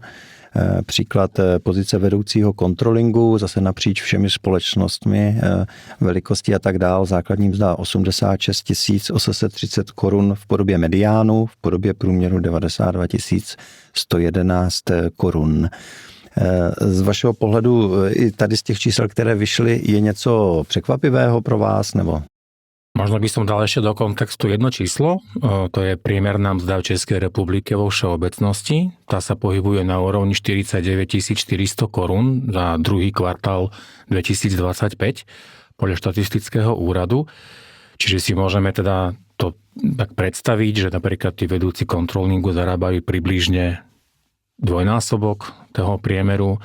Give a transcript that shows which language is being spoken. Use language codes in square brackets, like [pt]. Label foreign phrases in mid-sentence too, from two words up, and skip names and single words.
[cs] Příklad pozice vedoucího kontrolingu, zase napříč všemi společnostmi, velikosti a tak dál, základní mzda 86 830 korun v podobě mediánu, v podobě průměru 92 111 korun. Z vašeho pohledu i tady z těch čísel, které vyšly, je něco překvapivého pro vás, nebo? [sk] Možno by som dal ešte do kontextu jedno číslo, to je priemerná mzda v Českej republike vo všeobecnosti. Tá sa pohybuje na úrovni 49 400 korún za druhý kvartál 2025 podľa štatistického úradu. Čiže si môžeme teda to tak predstaviť, že napríklad tí vedúci kontrolingu zarábajú približne dvojnásobok toho priemeru.